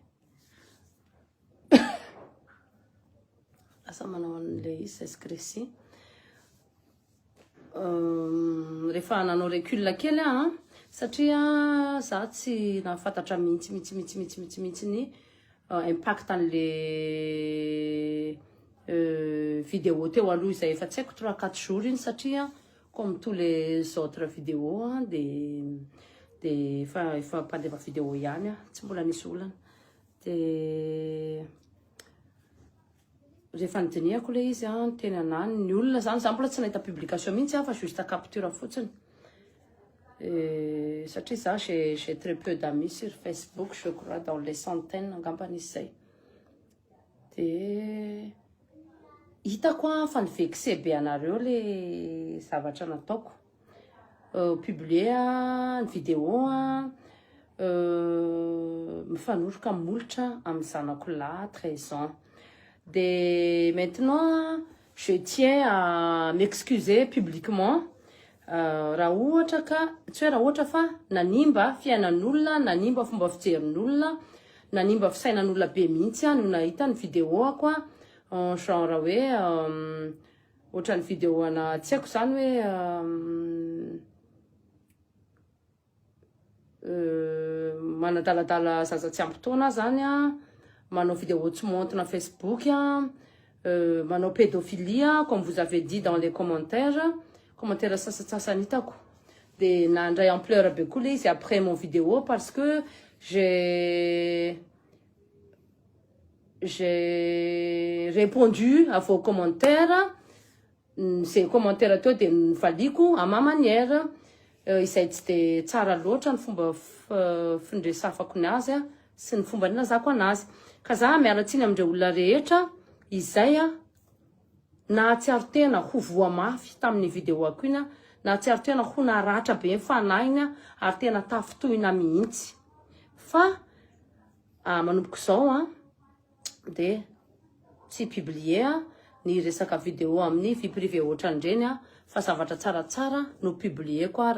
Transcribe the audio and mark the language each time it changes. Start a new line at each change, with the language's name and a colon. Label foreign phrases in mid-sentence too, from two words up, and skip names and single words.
Malagasy: lasa manao an'le izy zay Grécie rehefa nanao recul kely satria za tsy nafantatra mihitsy ny impact an'le vidéo teo aloha izay efa tsy haiko 3-4 jours iny satria
French: comme tous les autres vidéos
Malagasy: de efa mpandefa vidéo ihany tsy mbola nisy olana de rehefa nidinihako le izy teny anany ny olona zany za mbola tsy nahita publication mihitsy fa
French: juste capture
Malagasy: fotsiny satria za
French: j'ai très peu d'amis sur Facebook je crois dans les centaines
Malagasy: angambanisy zay de hitako fa nivexe be anareo le zavatra nataoko publier ny vidéo mifanoroka molotra amin'ny zanako lahy 13 ans de
French: maintenant je tiens à m'excuser publiquement
Malagasy: raha ohatra ka tsy hoe raha ohatra fa nanimba fiainan'olona nanimba fomba fijerin'olona nanimba fisainan'olona be mihitsy no nahita ny vidéo ako genre hoe ohatra ny vidéo ana tsy haiko zany hoe manadaladala zaza tsy ampy taona zany manao vidéo tsy montina Facebook manao
French: pédophilie comme vous avez dit dans les commentaires
Malagasy: sasasasany hitako de nandray ampleur be koa le izy
French: après mon vidéo parce que j'ai répondu à vos commentaires. Ces commentaires
Malagasy: teo de nivaliko
French: à ma manière
Malagasy: izay tsy de tsara loatra ny fomba findresafako ny azy sy ny fomba ninazako anazy ka za mialatsiny amindreo olona rehetra izay na tsy aro tena ho voa mafy tamin'ny vidéo ako iny na tsy aro tena ho naratra be fanahiny ary tena tafitohina mihitsy fa manomboko zao de tsy publier ny resaka vidéo amin'ny
French: vie privée
Malagasy: ohatran'ireny fa zavatra tsaratsara no publier koa